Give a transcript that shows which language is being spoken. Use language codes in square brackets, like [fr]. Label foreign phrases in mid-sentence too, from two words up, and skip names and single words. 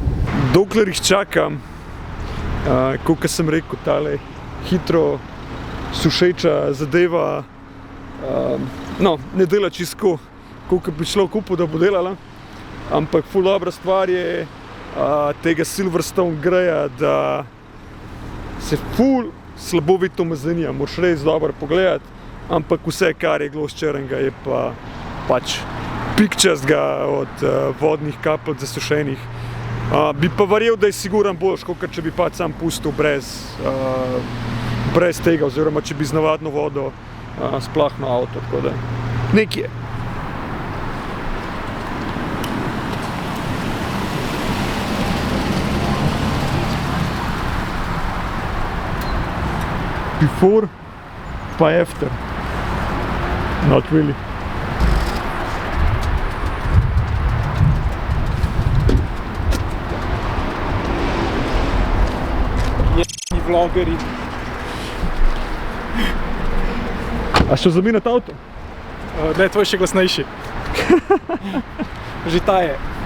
[sl] Dokler jih čakam, kot sem rekel, tale hitro sušeča zadeva, ne dela čisto, koliko bi šlo kupu, da bo delala, ampak ful dobra stvar je tega Silverstone greja, da se ful slabo vidi to mazenija, moraš res dobro pogledati, ampak vse, kar je glos črnega, je pa pač pikčastga od vodnih kapljic zasušenih. Bi pa verjel, da je siguran boljš, kot če bi pač sam pustil brez tega, oziroma če bi z navadno vodo splahnil avto, tako da nekaj je. [en] Before pa after. Not really. [sl] Vlogeri. A što zamenjati avto? Ne, tvoj še glasnejši. Že ta je.